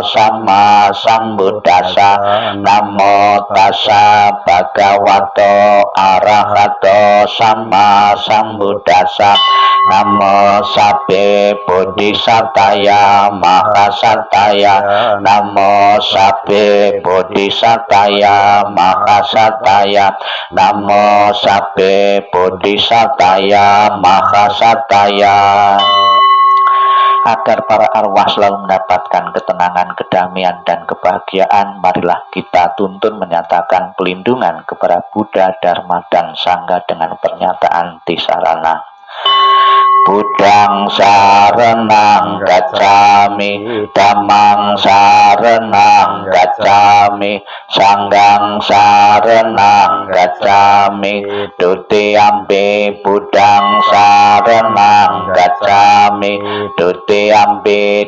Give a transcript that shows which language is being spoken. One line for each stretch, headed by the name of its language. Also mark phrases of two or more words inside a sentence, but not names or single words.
Pali: Sama Sambuddhassa, Namo Tassa Bhagavato Arahato Sama Sambuddhassa, Namo Sabbe Bodhisataya Mahasataya, Namo Sabbe Bodhisataya Mahasataya, Namo Sabbe Bodhisataya Mahasataya.
Indonesian: Agar para arwah selalu mendapatkan ketenangan, kedamaian, dan kebahagiaan, marilah kita tuntun menyatakan pelindungan kepada Buddha, Dharma, dan Sangha dengan pernyataan Tisarana.
Pali: Buddhang saranang gacchami, Dhammang saranang gacchami, Sanghang saranang gacchami, Dutiyampi Buddhang saranang gacchami, Dutiyampi